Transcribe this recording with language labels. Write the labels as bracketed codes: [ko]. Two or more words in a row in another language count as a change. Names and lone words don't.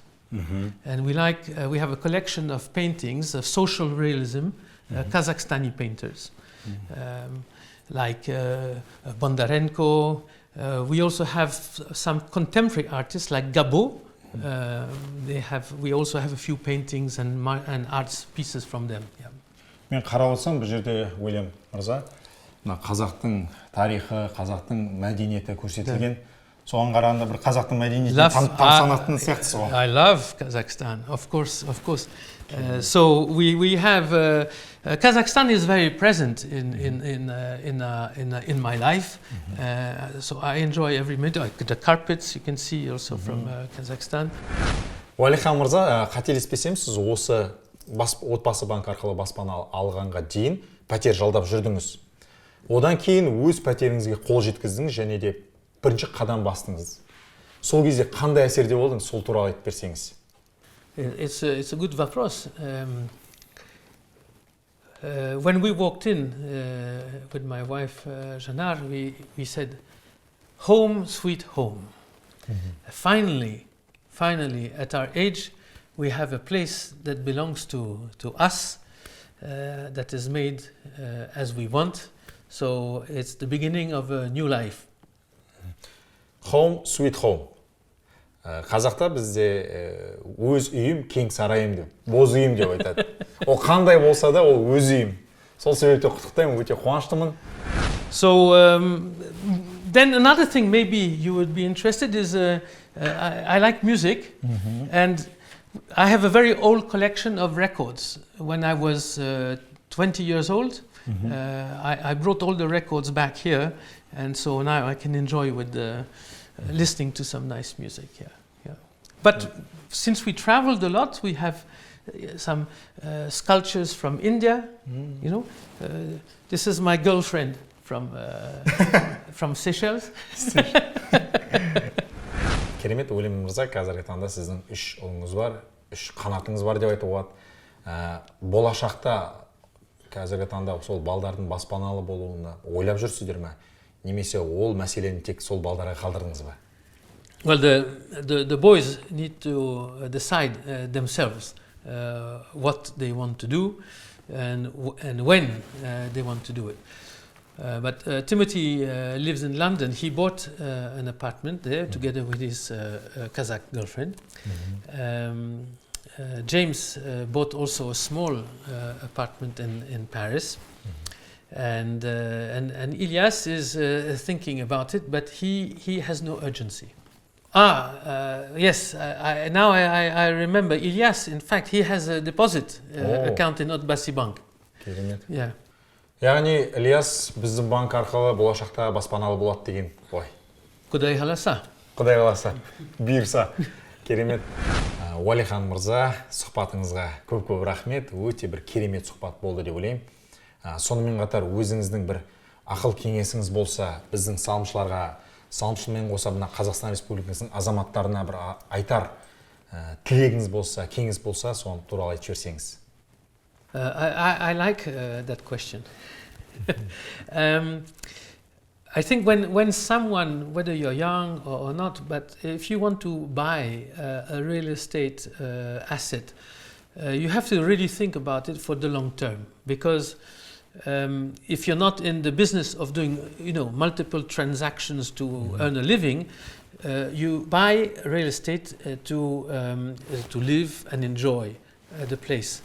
[en] And we have a collection of paintings of social realism, Kazakhstani painters, like Bondarenko. We also have some contemporary artists like Gabo. We also have a few paintings and arts pieces from them. Yeah. [kk] Мен қарап отырсам, бұл жерде Уильям мырза, мына қазақтың тарихы, қазақтың мәдениеті көрсетілген. Соған қарағанда бір қазақтың мәдениетін тамсанатын сияқтысы ғой. [en] I love Kazakhstan, of course. So we have Kazakhstan is very present in my life. So I enjoy every minute. The carpets you can see also from Kazakhstan. [kk] Уалихан мырза, қателеспесем, сіз осы Отбасы банк арқылы баспана алғанға дейін пәтер жалдап жүрдіңіз. Одан кейін өз пәтеріңізге қол жеткіздіңіз және де бірінші қадам бастыңыз. Сол кезде қандай әсерде болдыңыз, сол туралы айтып берсеңіз. [en] It's a good вопрос. When we walked in with my wife Janar, we said, "Home, sweet home." Finally, at our age, we have a place that belongs to us, that is made as we want. So it's the beginning of a new life. Home, sweet home. [kk] Қазақта бізде өз үйім, кең сарайым деп, боз үйім деп айтады. Ол қандай болса да, ол өз үйім. Сол себепте құттықтаймын, өте қуаныштымын. [en] So then another thing maybe you would be interested is I like music, and I have a very old collection of records. When I was 20 years old, I brought all the records back here, and so now I can enjoy with listening to some nice music. Yeah. But since we traveled a lot, we have some sculptures from India. You know, this is my girlfriend from Seychelles. [kk] Керемет, Уильям мырза, қазіргі таңда сіздің 3 ұлыңыз бар, 3 қанатыңыз бар деп айтуға болады. Болашақта қазіргі таңда сол балдардың баспаналы болуына ойлап жүрсіздер ме? Немесе ол мәселені тек сол балдарға қалдырдыңыз ба? [en] Well, the boys need to decide themselves what they want to do and when they want to do it. But Timothy lives in London. He bought an apartment there together with his Kazakh girlfriend. James bought also a small apartment in Paris. And Ilyas is thinking about it, but he has no urgency. Yes, now I remember. Ilyas, in fact, he has a deposit account in Отбасы банк. Yeah. [kk] Яғни Ильяс біздің банк арқылы болашақта баспаналы болады деген ой. Құдай қаласа. Құдай қаласа. Бұйырса. Керемет. Уалихан мырза, сұхбатыңызға көп рахмет. Өте бір керемет сұхбат болды деп ойлаймын. Сонымен қатар өзіңіздің бір ақыл кеңесіңіз болса, біздің салымшылармен қоса мына Қазақстан Республикасының азаматтарына бір айтар тілегіңіз болса, кеңес болса, соны туралы айтып жіберсеңіз. [en] I like that question. I think when someone, whether you're young or not, but if you want to buy a real estate asset, you have to really think about it for the long term, because if you're not in the business of doing, multiple transactions to earn a living, you buy real estate to live and enjoy the place.